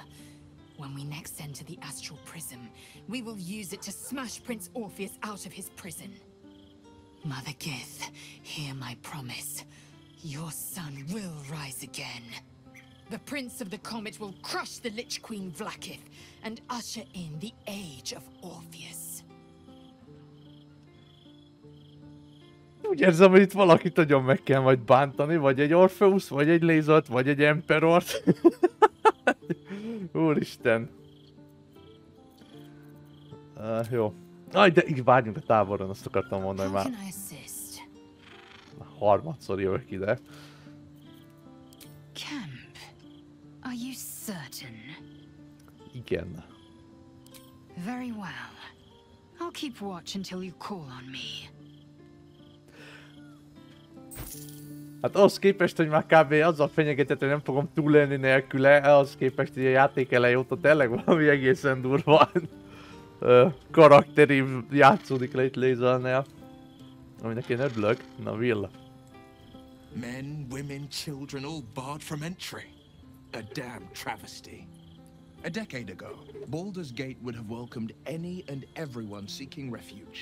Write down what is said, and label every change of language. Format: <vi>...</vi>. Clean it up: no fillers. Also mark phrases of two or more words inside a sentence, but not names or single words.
<en>When we next enter the Astral Prism, we will use it to smash Prince Orpheus out of his prison. Mother Gith, hear my promise. Your son will rise again. The Prince of the Comet will crush the Lich Queen Vlaakith and usher in the Age of Orpheus.</en> <hu>Úgy érzem, hogy itt valakit nagyon meg kell majd bántani, vagy egy Orpheus, vagy egy Lézert, vagy egy Emperort. Úristen. Jó. Aj, de így várjunk a táboron, azt akartam mondani már. Harmadszor jövök ide.</hu> <en>Camp. Are you certain?</en> <hu>Igen.</hu> <en>Very well. I'll keep watch until you call on me.</en> <hu>Hát ahhoz képest, hogy már kb. Azzal fenyegetett, hogy nem fogom túlélni nélküle, ahhoz képest, hogy a játék elejé óta tényleg valami egészen durva karakteri játszódik le itt Lézelnél. Aminek én örülök. Na,</hu> <en>Will. Men, women, children, all barred from entry. A damn travesty. A decade ago, Baldur's Gate would have welcomed any and everyone seeking refuge.</en>